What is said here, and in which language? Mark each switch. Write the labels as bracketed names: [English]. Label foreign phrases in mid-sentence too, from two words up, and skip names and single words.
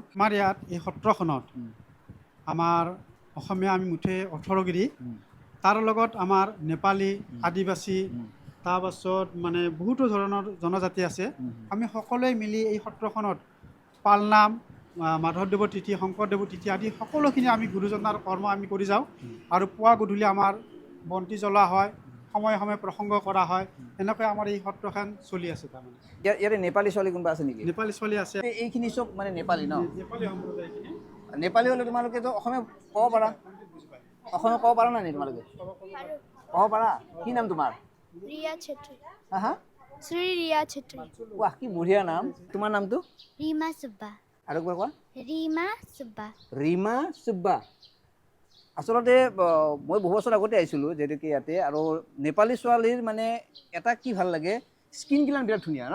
[Assamese] আমাৰ ইয়াত এই সত্ৰখনত আমাৰ অসমীয়া আমি মুঠে 18গিৰি তাৰ লগত আমাৰ নেপালী আদিবাসী তাৰপাছত মানে বহুতো ধৰণৰ জনজাতি আছে আমি সকলোৱে মিলি এই সত্ৰখনত পালনাম মাধৱদেৱৰ তিথি শংকৰদেৱৰ তিথি আদি সকলোখিনি আমি গুৰুজনাৰ কৰ্ম আমি কৰি যাওঁ আৰু পুৱা গধূলি আমাৰ বন্তি জ্বলোৱা হয় সময়ে সময়ে প্ৰসংগ কৰা হয় এনেকৈ আমাৰ এই সত্ৰখন চলি আছে তাৰমানে ইয়াতে নেপালী ছোৱালী কোনোবা আছে নেকি নেপালী ছোৱালী আছে এইখিনি চব মানে নেপালী ন নেপালী সম্প্ৰদায়খিনি নেপালী হ'লে তোমালোকেতো অসমীয়া ক'ব পাৰা অসমীয়া ক'ব পাৰা নাই তোমালোকে ক'ব পাৰা কি নাম তোমাৰ रिया छेत्री হা হা श्री रिया छेत्री ৱাহ কি বঢ়িয়া নাম তোমাৰ নামটো रीमा सुब्बा আৰু একবাৰ কোৱা रीमा सुब्बा ৰীমা চুব্বা আচলতে মই বহু বছৰ আগতে আহিছিলোঁ যিহেতুকে ইয়াতে আৰু নেপালী ছোৱালীৰ মানে এটা কি ভাল লাগে স্কিনগিলান বিৰাট ধুনীয়া ন